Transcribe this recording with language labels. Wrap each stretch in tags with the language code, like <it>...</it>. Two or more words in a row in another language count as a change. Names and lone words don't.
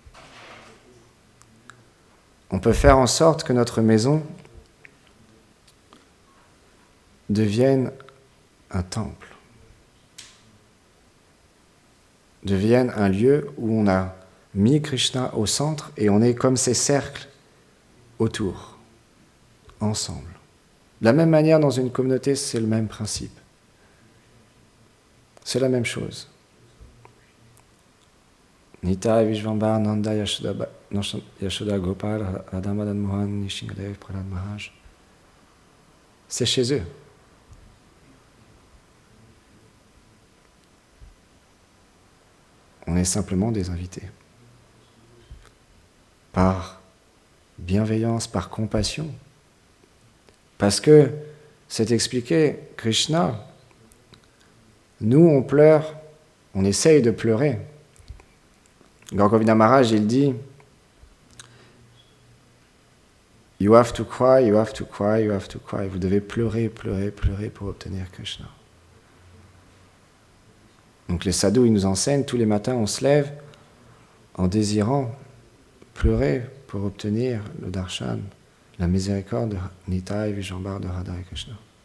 <fr>On peut faire en sorte que notre maison devienne un temple, devienne un lieu où on a mis Krishna au centre et on est comme ces cercles autour, ensemble. De la même manière, dans une communauté, c'est le même principe. C'est la même chose. Nitai Vishvambar Nanda Yashoda Gopal Radha Madan Mohan Nishingadev Prahlad Maharaj. C'est chez eux. On est simplement des invités. Par bienveillance, par compassion. Parce que, c'est expliqué, Krishna, nous on pleure, on essaye de pleurer. Gaur Govinda Maharaj, il dit «</fr> <en>You have to cry, you have to cry, you have to cry ».</en> <fr>Vous devez pleurer, pleurer, pleurer pour obtenir Krishna. Donc les sadhus, ils nous enseignent, tous les matins on se lève en désirant pleurer pour obtenir le darshan, la miséricorde de Nitai Vishvambar de Radha et Krishna.</fr>